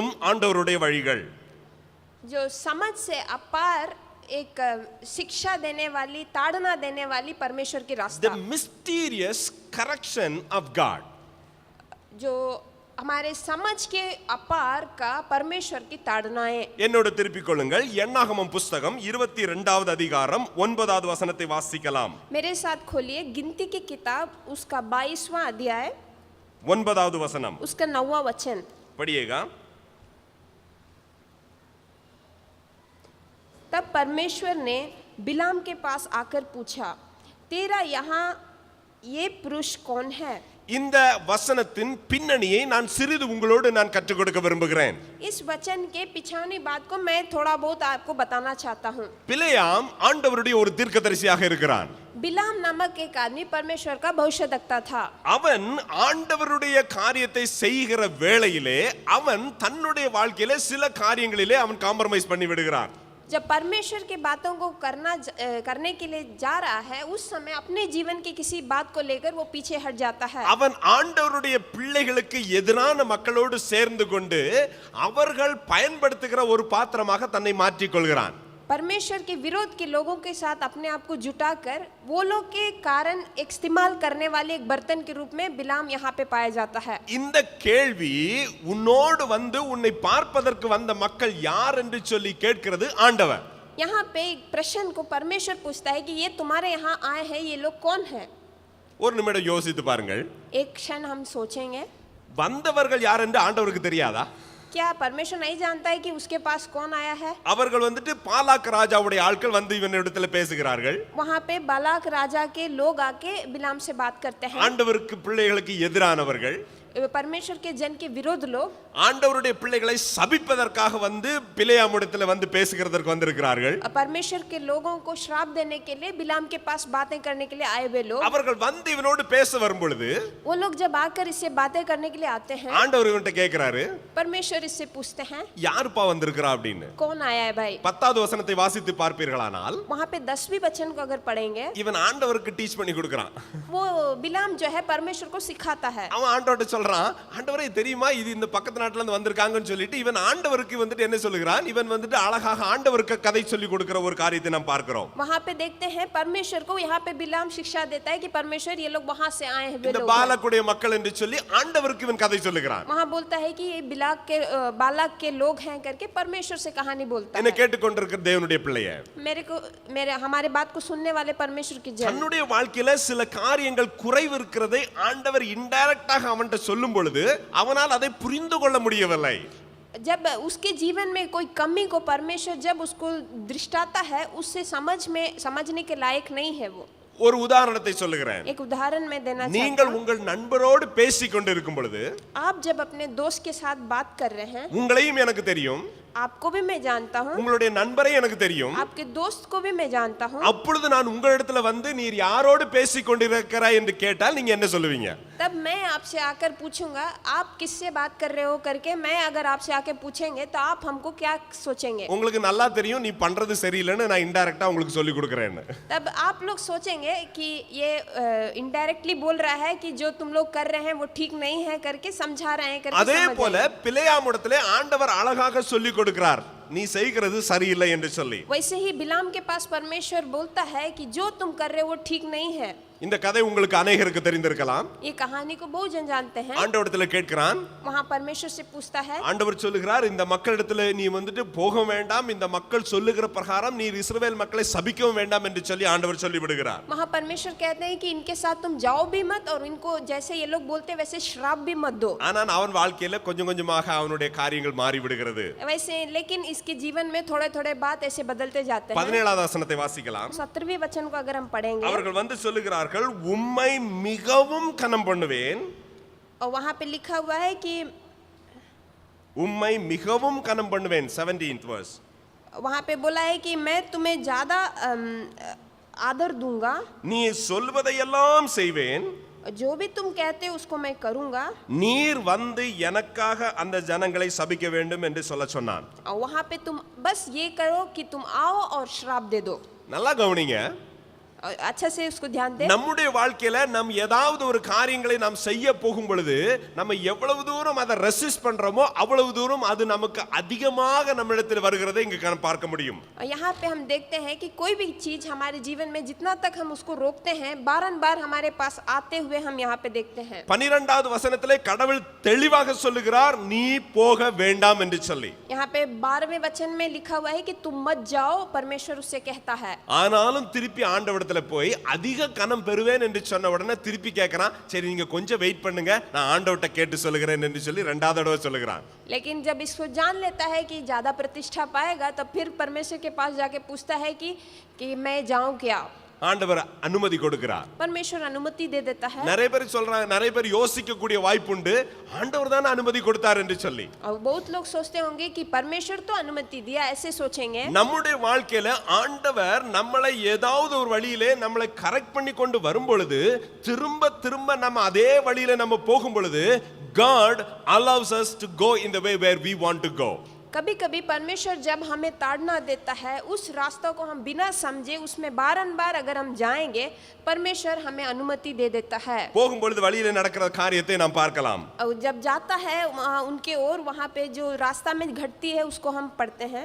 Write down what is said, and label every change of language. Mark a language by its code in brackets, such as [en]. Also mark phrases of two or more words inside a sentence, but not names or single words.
[ta] ஆண்டவருடைய வழிகள். [hi] जो समझ से अपार एक शिक्षा देने वाली, ताड़ना देने वाली परमेश्वर की The रास्ता, [en] mysterious correction of God. [hi] जो हमारे समझ के अपार का परमेश्वर की ताड़नाएं. [ta] என்னோடு திருப்பிக் கொள்ளுங்கள். என்னாகமம் புஸ்தகம் 22வது அதிகாரம் 9வது வசனத்தை வாசிக்கலாம். [hi] मेरे साथ खोलिए गिनती की किताब, उसका 22वां अध्याय, [ta] 9வது வசனம். [hi] उसका 9वां वचन. पढ़िएगा. तब परमेश्वर ने बिलाम के पास आकर पूछा, तेरा यहाँ ये पुरुष कौन है? [ta] இந்த வசனத்தின் பின்னணியை நான் சிறிது உங்களோடு நான் கற்றுக் கொடுக்க விரும்புகிறேன். [hi] इस वचन के पिछानी बात को मैं थोड़ा बहुत आपको बताना चाहता हूँ. [ta] பிலேயாம் ஆண்டவருடைய ஒரு தீர்க்கதரிசியாக இருக்கிறான். [hi] बिलाम नामक एक आदमी परमेश्वर का भविष्यद्वक्ता था. [ta] அவன் ஆண்டவருடைய காரியத்தை செய்கிற வேளையிலே அவன் தன்னுடைய வாழ்க்கையிலே சில காரியங்களிலே அவன் காம்ப்ரமைஸ் பண்ணி விடுகிறான். [hi] जब परमेश्वर की बातों को करने के लिए जा रहा है, उस समय अपने जीवन की किसी बात को लेकर वो पीछे हट जाता है. [ta] அவன் ஆண்டவருடைய பிள்ளைகளுக்கு எதிரான மக்களோடு சேர்ந்து கொண்டு அவர்கள் பயன்படுத்துகிற ஒரு பாத்திரமாக தன்னை மாற்றிக் கொள்கிறான். [hi] परमेश्वर के विरोध के लोगों के साथ अपने आप को जुटाकर वो लोग के कारण एक इस्तेमाल करने वाले एक बर्तन के रूप में बिलाम यहाँ पे पाया जाता है. [ta] இந்த கேள்வி உன்னோடு வந்து உன்னை பார்ப்பதற்கு வந்த மக்கள் யார் என்று சொல்லி கேட்கிறது ஆண்டவர். [hi] यहाँ पे एक प्रश्न को परमेश्वर पूछता है कि ये तुम्हारे यहाँ आए हैं, ये लोग कौन हैं? [ta] ஒரு நிமிடம் யோசித்து பாருங்கள். [hi] एक क्षण हम सोचेंगे, [ta] வந்தவர்கள் யார் என்று ஆண்டவருக்கு தெரியாதா? [hi] क्या परमेश्वर नहीं जानता है कि उसके पास कौन आया है? [ta] அவர்கள் வந்துட்டு பாலாக் ராஜாவுடைய ஆட்கள் வந்து இவனிடத்துல பேசுகிறார்கள். [hi] वहाँ पे बालाक राजा के लोग आके बिलाम से बात करते हैं. [ta] ஆண்டவருக்கு பிள்ளைகளுக்கு எதிரானவர்கள், [hi] परमेश्वर के जन के विरोध लोग [ta] ஆண்டவருடைய பிள்ளைகளை சபிப்பதற்காக வந்து பிலேயாமிடத்துல வந்து பேசுகிறதற்கு வந்திருக்கிறார்கள். [hi] परमेश्वर के लोगों को श्राप देने के लिए बिलाम के पास बातें करने के लिए आए हुए लोग. [ta] அவர்கள் வந்து இவனோடு பேச வரும் பொழுது [hi] वो लोग जब आकर इससे बातें करने के लिए आते हैं, [ta] ஆண்டவர் இவன்ட்ட கேக்குறாரு, [hi] परमेश्वर इससे पूछते हैं [ta] யாருப்பா வந்திருக்கிறா அப்படின்னு. [hi] कौन आया है भाई? [ta] 10வது வசனத்தை வாசித்து பார்ப்பீர்களானால் [hi] वहाँ पे 10वीं वचन को अगर पढ़ेंगे, [ta] இவன் ஆண்டவருக்கு டீச் பண்ணி கொடுக்கறான். [hi] वो बिलाम जो है परमेश्वर को सिखाता है. [ta] அவன் ஆண்டவர்ட்ட சொல்றான், ஆண்டவரே தெரியுமா இது இந்த பக்கத்து நாட்டுல இருந்து வந்திருக்காங்கன்னு சொல்லிட்டு இவன் ஆண்டவருக்கு வந்துட்டு என்ன சொல்லுகிறான், இவன் வந்துட்டு அழகாக ஆண்டவருக்கு கதை சொல்லி கொடுக்கிற ஒரு காரியத்தை நாம் பார்க்கிறோம். [hi] वहाँ पे देखते हैं परमेश्वर को, यहाँ पे बिलाम शिक्षा देता है कि परमेश्वर ये लोग वहाँ से आए हैं, वे இந்த लोग हैं. [ta] பாலக்குடைய மக்கள் என்று சொல்லி ஆண்டவருக்கு இவன் கதை சொல்லுகிறான். [hi] वहाँ बोलता है कि ये बालाक के लोग हैं करके परमेश्वर से कहानी बोलता என்ன है. [ta] கேட்டுக்கொண்டிருக்கிற தேவனுடைய பிள்ளையே, [hi] हमारे बात को सुनने वाले परमेश्वर की जन, [ta] தன்னுடைய வாழ்க்கையில சில காரியங்கள் குறைவு இருக்கிறதை ஆண்டவர் இன்டைரக்டாக அவன்கிட்ட சொல்லும் பொழுது அவனால் அதை புரிந்து கொள்ள முடியவில்லை. [hi] जब उसके जीवन में कोई कमी को परमेश्वर जब उसको दृष्टाता है, उससे समझने के लायक नहीं है. वो [ta] ஒரு உதாரணத்தை சொல்லுகிறேன். [hi] एक उदाहरण मैं देना चाहता நீங்கள் हूं. [ta] உங்கள் நண்பரோடு பேசிக் கொண்டிருக்கும் பொழுது [hi] आप जब अपने दोस्त के साथ बात कर रहे हैं, [ta] உங்களையும் எனக்கு தெரியும், [hi] आपको भी मैं जानता हूँ, [ta] உங்களுடைய நண்பரை எனக்கு தெரியும். [hi] आपके दोस्त को भी मैं जानता हूँ. [ta] அப்பொழுது நான் உங்களிடத்துல வந்து நீர் யாரோடு பேசிக் கொண்டிருக்கிறாய் என்று கேட்டால் நீங்க என்ன சொல்லுவீங்க? [hi] तब मैं आपसे आकर पूछूंगा आप किससे बात कर रहे हो करके, मैं अगर आपसे आके पूछेंगे तो आप हमको क्या सोचेंगे? [ta] உங்களுக்கு நல்லா தெரியும் நீ பண்றது சரியில்லைன்னு நான் இன்டைரக்டா உங்களுக்கு சொல்லி கொடுக்கிறேன்னு. [hi] तब आप लोग सोचेंगे कि ये इनडायरेक्टली बोल रहा है कि जो तुम लोग कर रहे हैं वो ठीक नहीं है करके समझा रहे हैं करके. [ta] அதே போல பிலேயாமிடத்திலே ஆண்டவர் அழகாக சொல்லி கொடுக்கிறார், நீ செய்கிறது சரியில்லை என்று சொல்லி. [hi] वैसे ही बिलाम के पास परमेश्वर बोलता है कि जो तुम कर रहे हो वो ठीक नहीं है. [ta] இந்த கதை உங்களுக்கு अनेகருக்கு தெரிந்திருக்கலாம். [hi] ये कहानी को बहुत जन जानते हैं. [ta] ஆண்டவரிடத்துல கேட்கிறான், [hi] वहाँ परमेश्वर से पूछता है, [ta] ஆண்டவர் சொல்லுகிறார் இந்த மக்களிடத்துல நீ வந்துட்டு போக வேண்டாம், இந்த மக்கள் சொல்லுகிற பிரகாரம் நீ இஸ்ரவேல் மக்களை சபிக்கவும் வேண்டாம் என்று சொல்லி ஆண்டவர் சொல்லி விடுகிறார். [hi] वहाँ परमेश्वर कहते हैं कि इनके साथ तुम जाओ भी मत और इनको जैसे ये लोग बोलते वैसे श्राप भी मत दो. [ta] ஆனால் அவன் வாழ்க்கையில கொஞ்சம் கொஞ்சமாக அவனுடைய காரியங்கள் மாறி விடுகிறது. [hi] वैसे लेकिन इसके जीवन में थोड़े थोड़े बात ऐसे बदलते जाते हैं. [ta] 17வது வசனத்தை வாசிக்கலாம். [hi] 17वें वचन को अगर हम पढ़ेंगे, [ta] அவர்கள் வந்து சொல்லுகிறார்கள், உம்மை மிகவும் கனம் பண்ணுவேன். [hi] और वहाँ पे लिखा हुआ है कि [ta] உம்மை மிகவும் கனம் பண்ணுவேன். [en] 17th verse. [hi] वहाँ पे बोला है कि मैं तुम्हें ज्यादा आदर दूंगा, [ta] நீ சொல்வதையெல்லாம் செய்வேன், [hi] जो भी तुम कहते हो उसको मैं करूंगा. [ta] நீர் வந்து எனக்காக அந்த ஜனங்களை சபிக்க வேண்டும் என்று சொல்ல சொன்னான். [hi] और वहाँ पे तुम बस ये करो कि तुम आओ और श्राप दे दो. [ta] நல்லா கவனிங்க. [hi] और अच्छा से उसको ध्यान दें। [ta] நம்முடைய வாழ்க்கையில நாம் ஏதாவது ஒரு காரியங்களை நாம் செய்ய போகும் பொழுது நம்ம எவ்வளவு தூரம் அதை ரெசிஸ்ட் பண்றோமோ அவ்வளவு தூரம் அது நமக்கு அதிகமாக நம்மிடத்தில் வருகிறதை இங்க பார்க்க முடியும். [hi] यहाँ पे हम देखते हैं कि कोई भी चीज हमारे जीवन में जितना तक हम उसको रोकते हैं बारंबार हमारे पास आते हुए हम यहाँ पे देखते हैं। [ta] 12வது வசனத்திலே கடவுள் தெளிவாக சொல்லுகிறார் நீ போக வேண்டாம் என்று சொல்லி. [hi] यहाँ पे 12वें वचन में लिखा हुआ है कि तुम मत जाओ, परमेश्वर उससे कहता है। [ta] ஆனாலும் திருப்பி ஆண்டவரிடத்துல போய் அதிக கனம் பெறுவேன் என்று சொன்ன உடனே திருப்பி கேட்கறான், சரி நீங்க கொஞ்சம் வெயிட் பண்ணுங்க நான் ஆண்டவர்ட்ட கேட்டு சொல்லுகிறேன் என்று சொல்லி இரண்டாவது தடவை சொல்லுகிறான். [hi] लेकिन जब इसको जान लेता है कि ज्यादा प्रतिष्ठा पाएगा तो फिर परमेश्वर के पास जाके पूछता है कि मैं जाऊं क्या। [ta] ஆண்டவர் அனுமதி கொடுக்கிறார். [hi] परमेश्वर अनुमति दे देता है। [ta] நிறைய பேர் சொல்றாங்க, நிறைய பேர் யோசிக்க கூடிய வாய்ப்புண்டு ஆண்டவர் தான் அனுமதி கொடுத்தார் என்று சொல்லி. [hi] और बहुत लोग सोचते होंगे कि परमेश्वर तो अनुमति दिया, ऐसे सोचेंगे। [ta] நம்முடைய வாழ்க்கையில ஆண்டவர் நம்மளை ஏதாவது ஒரு வழியிலே நம்மளை கரெக்ட் பண்ணி கொண்டு வரும் பொழுது திரும்ப திரும்ப நம்ம அதே வழியில நம்ம போகும் பொழுது [en] God allows us to go in the way where we want to go. [hi] कभी कभी परमेश्वर जब हमें ताड़ना देता है उस रास्ता को हम बिना समझे उसमें बारंबार अगर हम जाएंगे परमेश्वर हमें अनुमति दे देता है। [ta] போகும் பொழுது வழியில நடக்கிற காரியத்தை நாம் பார்க்கலாம். [hi] और जब जाता है उनके ओर वहाँ पे जो रास्ता में घटती है उसको हम पढ़ते हैं।